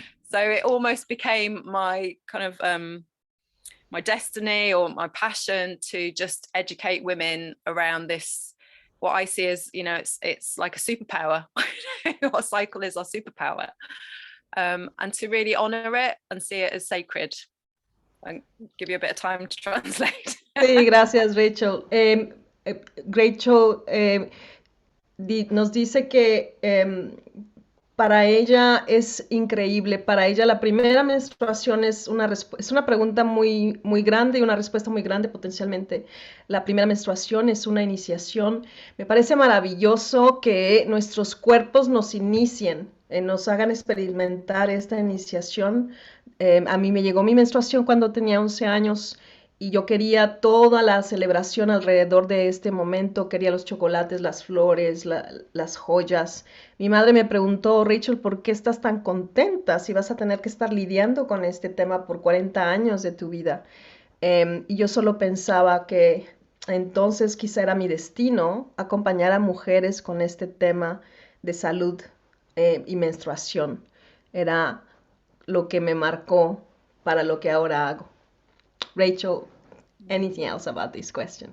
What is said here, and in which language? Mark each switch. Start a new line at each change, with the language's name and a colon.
English: So it almost became my kind of my destiny or my passion to just educate women around this, what I see as, it's like a superpower. Our cycle is our superpower. And to really honor it and see it as sacred. I'll give you a bit of time to translate.
Spanish: Sí, gracias, Rachel. Rachel nos dice que para ella es increíble, para ella la primera menstruación es una pregunta muy, muy grande y una respuesta muy grande potencialmente. La primera menstruación es una iniciación. Me parece maravilloso que nuestros cuerpos nos inicien, nos hagan experimentar esta iniciación. A mí me llegó mi menstruación cuando tenía 11 años. Y yo quería toda la celebración alrededor de este momento, quería los chocolates, las flores, las joyas. Mi madre me preguntó, Rachel, ¿por qué estás tan contenta si vas a tener que estar lidiando con este tema por 40 años de tu vida? Y yo solo pensaba que entonces quizá era mi destino acompañar a mujeres con este tema de salud y menstruación. Era lo que me marcó para lo que ahora hago.
English: Rachel, anything else about this question?